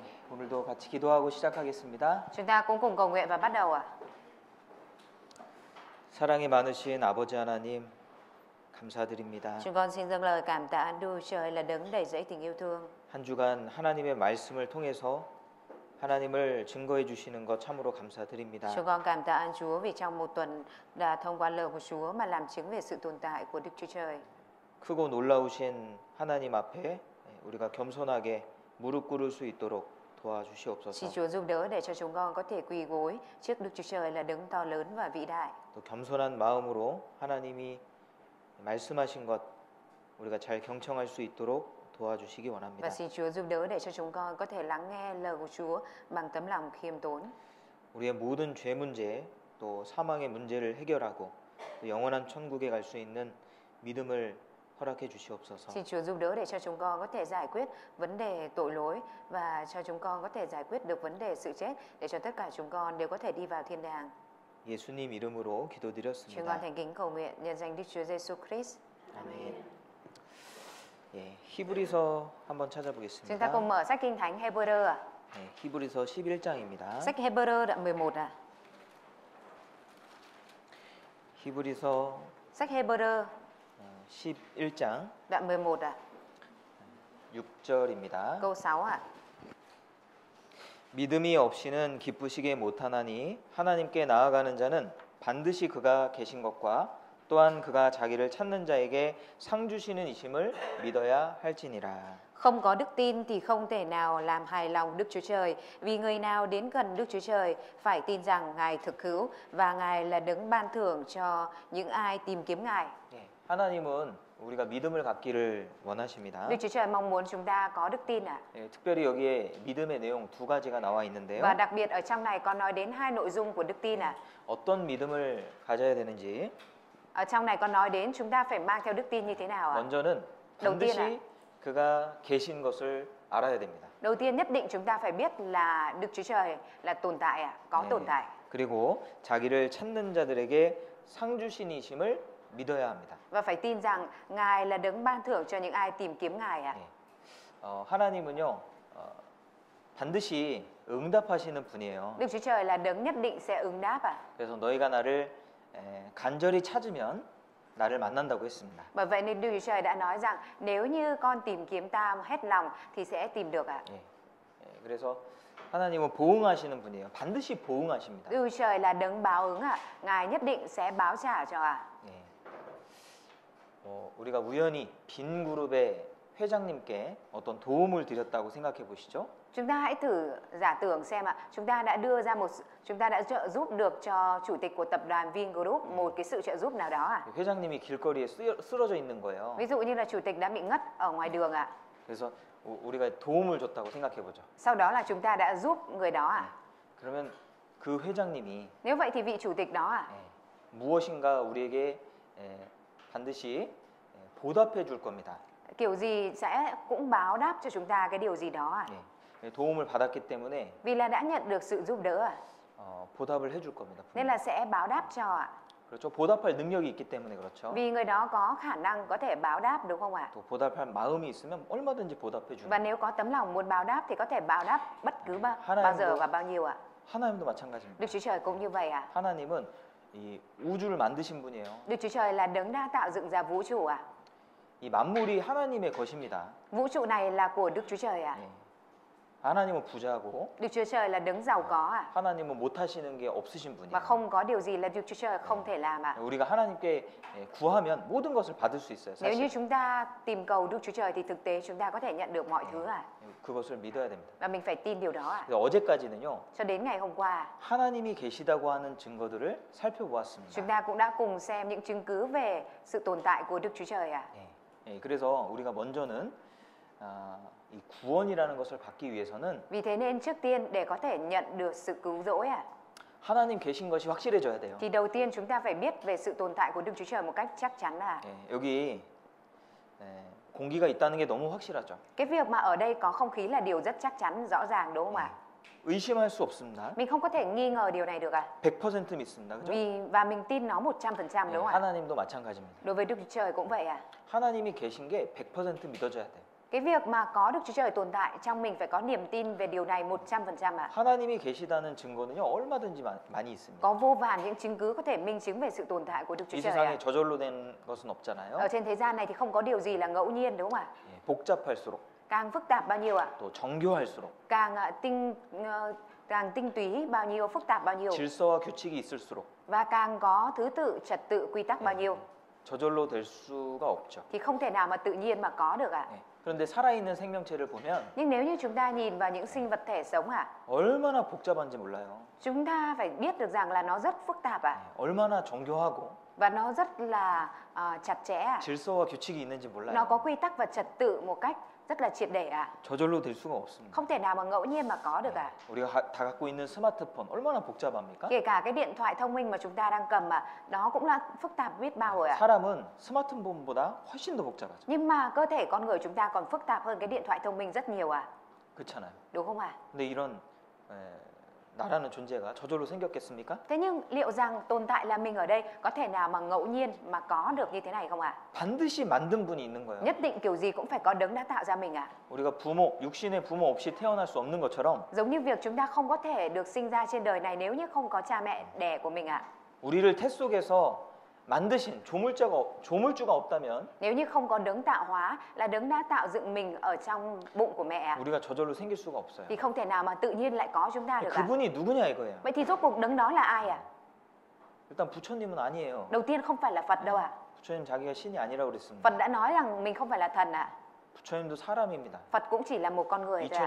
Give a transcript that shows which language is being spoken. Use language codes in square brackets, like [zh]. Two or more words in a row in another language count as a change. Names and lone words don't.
[ko] 오늘도 같이 기도하고 시작하겠습니다. [vi] Chúng ta cũng cùng cầu nguyện và bắt đầu ạ. [ko] 사랑이 많으신 아버지 하나님 감사드립니다. [vi] Chúng con xin dâng lời cảm tạ Đức Trời là đấng đầy dẫy tình yêu thương. [ko] 한 주간 하나님의 말씀을 통해서 하나님을 증거해 주시는 것 참으로 감사드립니다. [vi] Chúng con cảm tạ ơn Chúa vì trong một tuần đã thông qua lời của Chúa mà làm chứng về sự tồn tại của Đức Chúa Trời. [ko] 크고 놀라우신 하나님 앞에 우리가 겸손하게 무릎 꿇을 수 있도록 [vi] Xin [ko] 도와주시옵소서. [vi] Chúa giúp đỡ để cho chúng con có thể quỳ gối trước Đức Chúa Trời là đấng to lớn và vĩ đại. [ko] 또 겸손한 마음으로 하나님이 말씀하신 것 우리가 잘 경청할 수 있도록 도와주시기 원합니다. [vi] Và xin Chúa giúp đỡ để cho chúng con có thể lắng nghe lời của Chúa bằng tấm lòng khiêm tốn. [ko] 우리의 모든 죄 문제 또 사망의 문제를 해결하고 또 영원한 천국에 갈 수 있는 믿음을 허락해 주시옵소서. [vi] Xin Chúa giúp đỡ để cho chúng con có thể giải quyết vấn đề tội lỗi và cho chúng con có thể giải quyết được vấn đề sự chết để cho tất cả chúng con đều có thể đi vào thiên đàng. [ko] 예수님 이름으로 [vi] Chúng con [ko] 기도드렸습니다. [vi] thành kính cầu nguyện nhân danh Đức Chúa Giêsu Christ. [ko] 아멘. 예, 히브리서 한번 [vi] Chúng ta [ko] 찾아보겠습니다. [vi] cùng mở sách Kinh Thánh Hebrew ạ. [ko] 네, 히브리서 11장입니다. [vi] Sách Hebrew đoạn 11 ạ. [ko] 히브리서 [vi] Sách Hebrew [ko] 11장 [vi] đoạn 11 ạ. [ko] 6절입니다. [vi] Câu 6 ạ. [ko] 믿음이 없이는 기쁘시게 못하나니 하나님께 나아가는 자는 반드시 그가 계신 것과 또한 그가 자기를 찾는 자에게 상 주시는 이심을 믿어야 할지니라. [vi] Không có đức tin thì không thể nào làm hài lòng Đức Chúa Trời. Vì người nào đến gần Đức Chúa Trời phải tin rằng Ngài thực hữu và Ngài là đấng ban thưởng cho những ai tìm kiếm Ngài. [ko] 예, 하나님은 우리가 믿음을 갖기를 원하십니다. [vi] Đức Chúa Trời mong muốn chúng ta có đức tin ạ. [ko] 예, 특별히 여기에 믿음의 내용 두 가지가 나와 있는데요. [vi] Và đặc biệt ở trong này có nói đến hai nội dung của đức tin ạ. [ko] 어떤 믿음을 가져야 되는지 [vi] Ở trong này có nói đến chúng ta phải mang theo đức tin như thế nào ạ? [ko] 먼저는 [vi] đầu tiên [ko] 반드시 그가 계신 것을 알아야 됩니다. [vi] Đầu tiên nhất định chúng ta phải biết là Đức Chúa Trời là tồn tại ạ, có tồn tại. [ko] 그리고 자기를 찾는 자들에게 상 주신이심을 믿어야 합니다. [vi] Và phải tin rằng Ngài là đấng ban thưởng cho những ai tìm kiếm Ngài ạ. [ko] 하나님은요 반드시 응답하시는 분이에요. [vi] Đức Chúa Trời là đấng nhất định sẽ ứng đáp ạ. [ko] 그래서 너희가 나를 간절히 찾으면 나를 만난다고 했습니다. [vi] Bởi vậy nên Đức Chúa Trời đã nói rằng nếu như con tìm kiếm ta hết lòng thì sẽ tìm được ạ. [ko] 그래서 하나님은 보응하시는 분이에요. 반드시 보응하십니다. [vi] Đức Chúa Trời là đấng báo ứng ạ. Ngài nhất định sẽ báo trả cho ạ. [ko] 우리가 우연히 빈 그룹의 회장님께 어떤 도움을 드렸다고 생각해 보시죠. [vi] Chúng ta hãy thử giả tưởng xem ạ, chúng ta đã trợ giúp được cho chủ tịch của tập đoàn Vingroup một cái sự trợ giúp nào đó ạ. [ko] 회장님이 길거리에 쓰러져 있는 거예요. [vi] Ví dụ như là chủ tịch đã bị ngất ở ngoài đường ạ. [ko] 그래서 우리가 도움을 줬다고 생각해 보죠. [vi] Sau đó là chúng ta đã giúp người đó ạ. [ko] 그러면 그 회장님이 [vi] Nếu vậy thì vị chủ tịch đó ạ, [ko] 무엇인가 우리에게 반드시 보답해 줄 겁니다. [vi] kiểu gì sẽ cũng báo đáp cho chúng ta cái điều gì đó ạ. [ko] 도움을 받았기 때문에 [vi] Vì là đã nhận được sự giúp đỡ ạ, [ko] 보답을 해줄 겁니다. [vi] nên là sẽ báo đáp cho ạ. [ko] 그렇죠. 보답할 능력이 있기 때문에 그렇죠. [vi] Vì người đó có khả năng có thể báo đáp đúng không ạ? [ko] 또 보답할 마음이 있으면 얼마든지 보답해 주는. [vi] Và nếu có tấm lòng muốn báo đáp thì có thể báo đáp bất cứ bao giờ và bao nhiêu ạ. [ko] 하나님도 마찬가지입니다. [vi] Đức Chúa Trời cũng như vậy ạ. [ko] 하나님은 이 우주를 만드신 분이에요. [vi] Đức Chúa Trời là đấng đã tạo dựng ra vũ trụ ạ. [ko] 이 만물이 하나님의 것입니다. [vi] Vũ trụ này là của Đức Chúa Trời ạ. [ko] 하나님은 부자고 [vi] Đức Chúa Trời là đấng giàu có ạ. [ko] 하나님은 못 하시는 게 없으신 분이에요. [vi] Và không có điều gì là Đức Chúa Trời không thể làm ạ. [ko] 우리가 하나님께 구하면 모든 것을 받을 수 있어요. [vi] Nếu như [ko] 사실. [vi] chúng ta tìm cầu Đức Chúa Trời thì thực tế chúng ta có thể nhận được mọi thứ ạ. [ko] 그것을 믿어야 됩니다. [vi] Và mình phải tin điều đó ạ. [ko] 어제까지는요. [vi] Cho đến ngày hôm qua, [ko] 하나님이 계시다고 하는 증거들을 살펴보았습니다. [vi] chúng ta cũng đã cùng xem những chứng cứ về sự tồn tại của Đức Chúa Trời ạ. [ko] 그래서 우리가 먼저는 이 구원이라는 것을 받기 위해서는 [vi] Vì thế nên trước tiên để có thể nhận được sự cứu rỗi ạ, [ko] 하나님 계신 것이 확실해져야 돼요. [vi] thì đầu tiên chúng ta phải biết về sự tồn tại của Đức Chúa Trời một cách chắc chắn là [ko] 여기 공기가 있다는 게 너무 확실하죠. [vi] cái việc mà ở đây có không khí là điều rất chắc chắn, rõ ràng đúng không ạ? [ko] 의심할 수 없습니다. [vi] Mình không có thể nghi ngờ điều này được ạ. [ko] 100% 믿습니다. 그죠? [vi] Và mình tin nó 100% đúng không ạ? [ko] 하나님도 마찬가지입니다. [vi] Đối với Đức Chúa Trời cũng vậy ạ. [ko] 하나님이 계신 게 100% 믿어져야 돼요. [vi] Cái việc mà có Đức Chúa Trời tồn tại trong mình phải có niềm tin về điều này 100% ạ. [ko] 하나님이 계시다는 증거는요 얼마든지 많이 있습니다. [vi] Có vô vàn những chứng cứ có thể minh chứng về sự tồn tại của Đức Chúa [ko] 이 [vi] Trời [ko] 세상에 [vi] ạ. [ko] 저절로 된 것은 없잖아요. [vi] Ở trên thế gian này thì không có điều gì là ngẫu nhiên đúng không ạ? [ko] 예, 복잡할수록 [vi] Càng phức tạp bao nhiêu ạ? [ko] 또 정교할수록 [vi] Càng càng tinh túy bao nhiêu, phức tạp bao nhiêu [ko] 질서와 규칙이 있을수록 [vi] và càng có thứ tự, trật tự, quy tắc bao nhiêu [ko] 저절로 될 수가 없죠. [vi] thì không thể nào mà tự nhiên mà có được ạ. [ko] 예. 그런데 살아있는 생명체를 보면 [vi] Nhưng nếu như chúng ta nhìn vào những sinh vật thể sống ạ, [ko] 얼마나 복잡한지 몰라요. [vi] chúng ta phải biết được rằng là nó rất phức tạp ạ. [ko] 예, 얼마나 정교하고 [vi] Và nó rất là chặt chẽ ạ. [ko] 질서와 규칙이 있는지 [vi] Nó có [ko] 몰라요. [vi] quy tắc và trật tự một cách rất là triệt để ạ. [ko] 저절로 될 수가 없습니다. [vi] Không thể nào mà ngẫu nhiên mà có được ạ. [ko] 우리가 다 갖고 있는 스마트폰 얼마나 복잡합니까? [vi] Kể cả cái điện thoại thông minh mà chúng ta đang cầm ạ, nó cũng là phức tạp biết bao rồi ạ. [ko] 사람은 스마트폰보다 훨씬 더 복잡하죠. [vi] Nhưng mà cơ thể con người chúng ta còn phức tạp hơn cái điện thoại thông minh rất nhiều ạ. [ko] 그렇잖아요. [vi] Đúng không ạ? [ko] 근데 이런 나라는 존재가 저절로 생겼겠습니까? [vi] Thế nhưng liệu rằng tồn tại là mình ở đây có thể nào mà ngẫu nhiên mà có được như thế này không ạ? [ko] 반드시 만든 분이 있는 거예요. [vi] Nhất định kiểu gì cũng phải có đấng đã tạo ra mình ạ. [ko] 우리가 부모, 육신의 부모 없이 태어날 수 없는 것처럼 [vi] Giống như việc chúng ta không có thể được sinh ra trên đời này nếu như không có cha mẹ đẻ của mình ạ. [ko] 우리를 태 속에서 만드신 조물주가 없다면 [vi] Nếu như không có đấng tạo hóa là đấng đã tạo dựng mình ở trong bụng của mẹ ạ, [ko] 우리가 저절로 생길 수가 없어요. [vi] thì không thể nào mà tự nhiên lại có chúng ta được ạ. [ko] 그분이 누구냐 이거예요. [vi] Vậy thì rốt cuộc đấng đó là ai ạ? [ko] 일단 부처님은 아니에요. [vi] Đầu tiên không phải là Phật đâu ạ. [ko] 부처님 자기가 신이 아니라고 그랬습니다. [vi] Phật đã nói rằng mình không phải là thần ạ. [ko] 부처님도 사람입니다. [vi] Phật cũng chỉ là một con người thôi ạ.